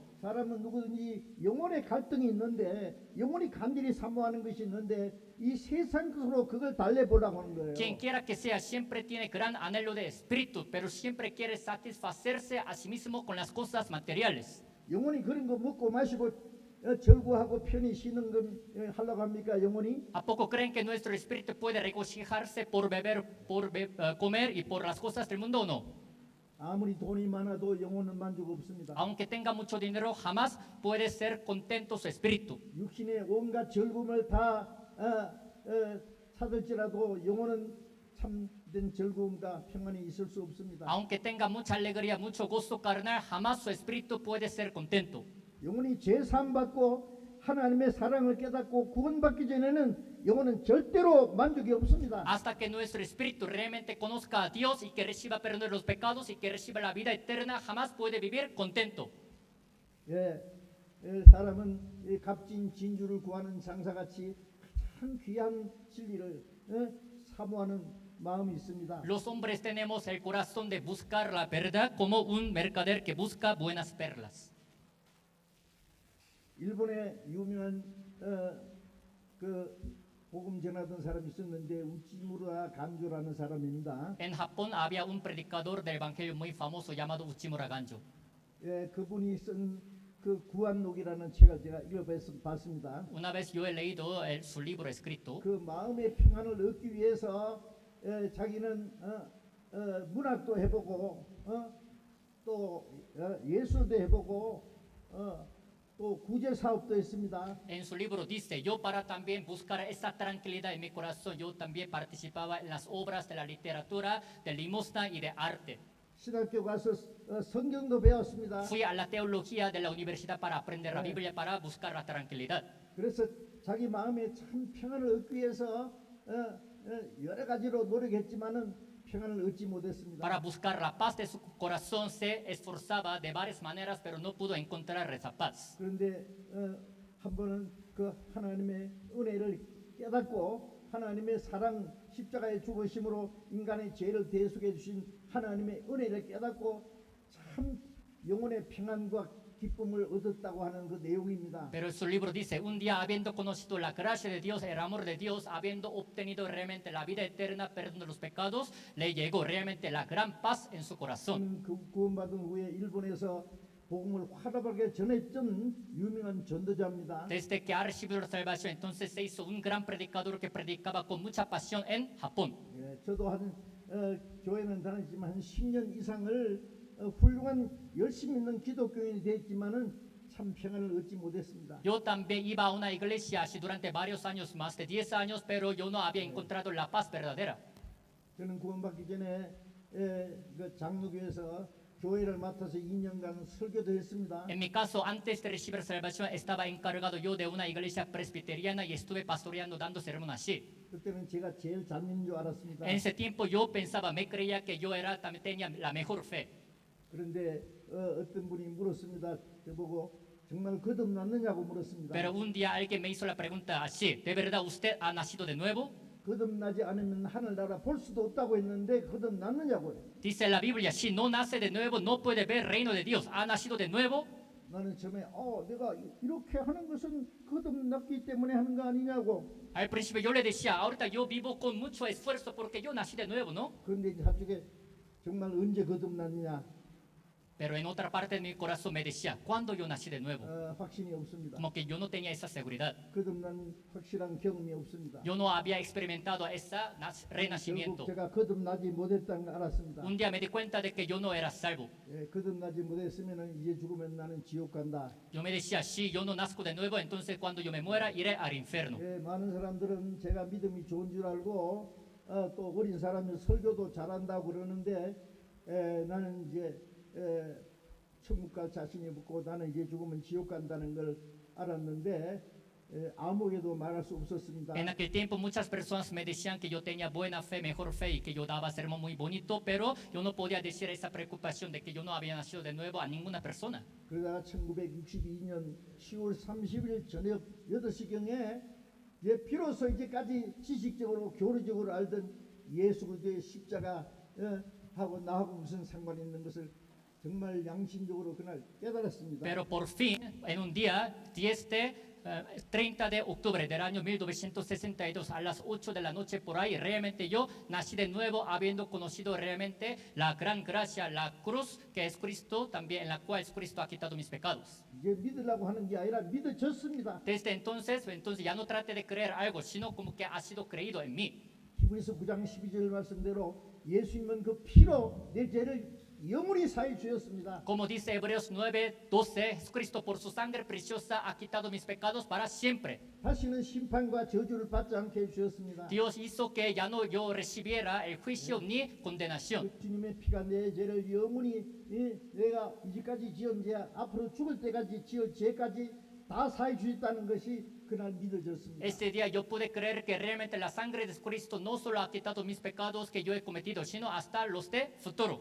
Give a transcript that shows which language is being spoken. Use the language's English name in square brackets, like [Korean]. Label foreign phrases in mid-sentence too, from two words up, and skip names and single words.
[Korean] 사람은 누구든지 영혼의 갈등이 있는데 영혼이 간절히 사모하는 것이 있는데 이 세상 것으로 그걸 달래보려고 하는 거예요. [Spanish] Quien quiera que sea siempre tiene gran anhelo de espíritu, pero siempre quiere satisfacerse a sí mismo con las cosas materiales. [Korean] 영혼이 그런 거 먹고 마시고 즐거워하고 편히 쉬는 건 하려고 합니까 영혼이? [Spanish] ¿A poco creen que nuestro espíritu puede regocijarse por beber, comer y por las cosas del mundo o no? [Korean] 아무리 돈이 많아도 영혼은 만족 없습니다. [Spanish] Aunque tenga mucho dinero, jamás puede ser contento su espíritu. [Korean] 육신의 온갖 즐거움을 다 찾을지라도 영혼은 참된 즐거움과 평안이 있을 수 없습니다. [Spanish] Aunque tenga mucha alegría, mucho gozo carnal, jamás su espíritu puede ser contento. [Korean] 영혼이 죄사함 받고 하나님의 사랑을 깨닫고 구원받기 전에는 영혼은 절대로 만족이 없습니다. [Spanish] Hasta que nuestro espíritu realmente conozca a Dios y que reciba perdón de los pecados y que reciba la vida eterna, jamás puede vivir contento. [Korean] 사람은 이 값진 진주를 구하는 장사같이 참 귀한 진리를 사모하는 마음이 있습니다. [Spanish] Los hombres tenemos el corazón de buscar la verdad como un mercader que busca buenas perlas. [Korean] 일본에 유명한 그 복음 전하던 사람이 있었는데 우찌무라 간조라는 사람입니다. [Spanish] En Japón había un predicador del evangelio muy famoso llamado Uchimura Ganjo. [Korean] 그분이 쓴 그 구한록이라는 책을 제가 읽어봤습니다. [Spanish] Una vez yo he leído su libro escrito. [Korean] 그 마음의 평안을 얻기 위해서 자기는 문학도 해보고 또 예술도 해보고 또 구제 사업도 했습니다. [Spanish] En su libro dice, yo para también buscar esa tranquilidad en mi corazón, yo también participaba en las obras de la literatura, de limosna y de arte. [Korean] 신학교 가서 성경도 배웠습니다. [Spanish] Fui a la teología de la universidad para aprender la Biblia, para buscar la tranquilidad. [Korean] 그래서 자기 마음에 참 평안을 얻기 위해서 여러 가지로 노력했지만은 평안을 얻지 못했습니다. [Spanish] Para buscar la paz de su corazón se esforzaba de varias maneras, pero no pudo encontrar esa paz. [Korean] 그런데 한 번은 그 하나님의 은혜를 깨닫고 하나님의 사랑 십자가의 죽으심으로 인간의 죄를 대속해 주신 하나님의 은혜를 깨닫고 참 영혼의 평안과 기쁨을 얻었다고 하는 그 내용입니다. [Spanish] Pero su libro dice, un día habiendo conocido la gracia de Dios, el amor de Dios, habiendo obtenido realmente la vida eterna, perdón de los pecados, le llegó realmente la gran paz en su corazón. [Korean] 구원받은 후에 일본에서 복음을 활발하게 전했던 유명한 전도자입니다. [Spanish] Desde que ha recibido la salvación, entonces se hizo un gran predicador que predicaba con mucha pasión en Japón. [Korean] 저도 한 교회는 다녔지만 한 10년 이상을 훌륭한 열심히 있는 기독교인이 됐지만은 참 평안을 얻지 못했습니다. [Spanish] Yo también iba a una iglesia así durante varios años, más de 10 años, pero yo no había encontrado la paz verdadera. [Korean] 저는 구원받기 전에 그 장로교에서 교회를 맡아서 2년간 설교도 했습니다. [Spanish] En mi caso, antes de recibir salvación, estaba encargado yo de una iglesia presbiteriana y estuve pastoreando, dando sermón así. [Korean] 그때는 제가 제일 잡는 줄 알았습니다. [Spanish] En ese tiempo yo pensaba, me creía que yo era, también tenía la mejor fe. [Korean] 그런데 어떤 분이 물었습니다. 저보고 정말 거듭났느냐고 물었습니다. [Spanish] Pero un día alguien me hizo la pregunta así, ¿de verdad usted ha nacido de nuevo? [Korean] 거듭나지 않으면 하늘나라 볼 수도 없다고 했는데 거듭났느냐고요. [Spanish] Dice la Biblia, si no nace de nuevo, no puede ver el reino de Dios. ¿Ha nacido de nuevo? [Korean] 나는 처음에 내가 이렇게 하는 것은 거듭났기 때문에 하는 거 아니냐고. [Spanish] Al principio yo le decía, ahorita yo vivo con mucho esfuerzo porque yo nací de nuevo, ¿no? [Korean] 그런데 이제 한쪽에 정말 언제 거듭났느냐 [Spanish] Pero en otra parte de mi corazón me decía, ¿cuándo yo nací de nuevo? [Korean] 확신이 없습니다. [Spanish] Como que yo no tenía esa seguridad. [Korean] 거듭난 확실한 경험이 없습니다. [Spanish] Yo no había experimentado ese [Korean] 결국 [Spanish] renacimiento. [Korean] 제가 거듭나지 못했다는 걸 알았습니다. [Spanish] Un día me di cuenta de que yo no era salvo. [Korean] 거듭나지 못했으면 이제 죽으면 나는 지옥 간다. [Spanish] Yo me decía, si yo no nazco de nuevo, entonces cuando yo me muera iré al infierno. [Korean] 많은 사람들은 제가 믿음이 좋은 줄 알고 또 어린 사람이 설교도 잘한다고 그러는데 나는 이제 천국 갈 자신이 없고 나는 이제 죽으면 지옥 간다는 걸 알았는데 아무에게도 말할 수 없었습니다. [Spanish] En aquel tiempo muchas personas me decían que yo tenía buena fe, mejor fe y que yo daba sermón muy bonito, pero yo no podía decir esa preocupación de que yo no había nacido de nuevo a ninguna persona. [Korean] 그러다가 1962년 10월 30일 저녁 8시경에 이제 비로소 이제까지 지식적으로 교리적으로 알던 예수 그리스도의 십자가 하고 나하고 무슨 상관이 있는 것을 정말 양심적으로 그날 깨달았습니다. [Spanish] Pero por fin, en un día 30 de octubre del año 1962 a las 8 de la noche por ahí, realmente yo nací de nuevo habiendo conocido realmente la gran gracia, la cruz que es Cristo, también en la cual Cristo ha quitado mis pecados. [Korean] 이제 믿으려고 하는 게 아니라 믿어졌습니다. [Spanish] Desde entonces ya no trate de creer algo, sino como que ha sido creído en mí. [Korean] 히브리서 9장 12절 말씀대로 예수님은 그 피로 내 죄를 영원히 사해 주셨습니다. [Spanish] Como dice Hebreos 9:12, Jesucristo por su sangre preciosa ha quitado mis pecados para siempre. [Korean] 다시는 심판과 저주를 받지 않게 해 주셨습니다. [Spanish] Dios hizo que ya no yo recibiera el juicio ni condenación. [Korean] 주님의 피가 내 죄를 영원히 내가 이제까지 지은 죄 앞으로 죽을 때까지 지을 죄까지 다 사해 주셨다는 것이 그날 믿어졌습니다. [Spanish] Este día yo pude creer que realmente la sangre de Cristo no solo ha quitado mis pecados que yo he cometido, sino hasta los de futuro.